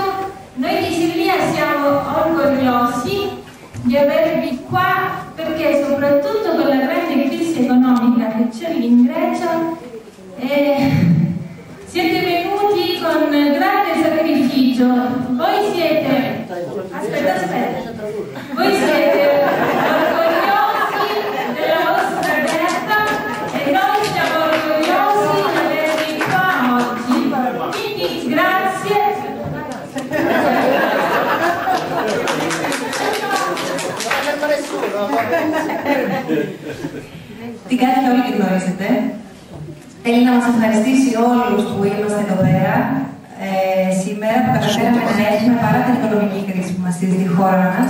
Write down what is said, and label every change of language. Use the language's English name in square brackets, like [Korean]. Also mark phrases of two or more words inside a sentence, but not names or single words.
[Italian] Noi di Selina siamo orgogliosi di avervi qua perché soprattutto con la grande crisi economica che c'è in Grecia siete venuti con grande sacrificio. Voi siete voi siete orgogliosi della vostra terra e noi siamo orgogliosi di avervi qua oggi. Quindi grazie. [Greek] Την κάτι και όλοι τη γνωρίζετε. Θέλει να μας ευχαριστήσει όλους που είμαστε εδώ πέρα σήμερα που καταφέραμε να έχουμε παρά την οικονομική κρίση που μας στείλει στη χώρα μας.